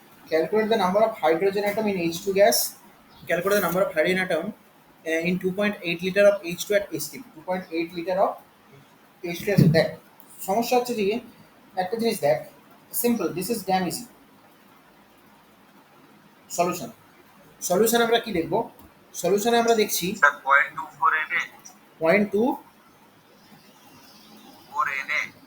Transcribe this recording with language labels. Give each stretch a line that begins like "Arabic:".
English: Calculate the number of hydrogen atom ইন H2 gas. Calculate the number of hydrogen atom in 2.8 liter of H2 at STP। 2.8 liter of H2 আছে।
Bangla: দেখ সমস্যা হচ্ছে যে একটা জিনিস দেখ, simple,
English: This is damn easy.
Bangla: Solution, solution আমরা কি দেখব? সলিউশনে আমরা দেখছি স্যার 0.24 এনে 4 এনে